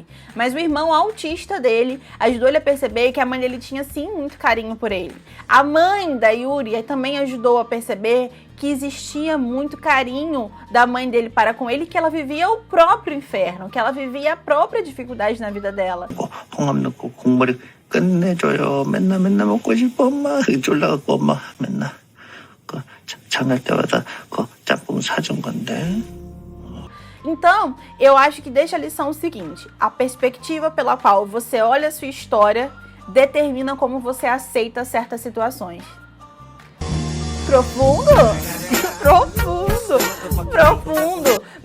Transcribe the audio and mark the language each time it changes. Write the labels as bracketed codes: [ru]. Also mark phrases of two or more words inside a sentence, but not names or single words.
[pt] Mas o irmão autista dele ajudou ele a perceber que a mãe dele tinha sim muito carinho por ele. A mãe da Yuri também ajudou a perceber que existia muito carinho da mãe dele para com ele, que ela vivia o próprio inferno, que ela vivia a própria dificuldade na vida dela. [ko] 홍합 넣고 국물이 끝내줘요. 맨날 먹고 싶어 엄마. 졸라갖고 엄마 맨날 잠잘 때마다 그 짬뽕 사준 건데. [pt] Então, eu acho que deixa a lição o seguinte: a perspectiva pela qual você olha a sua história determina como você aceita certas situações. Profundo? Profundo.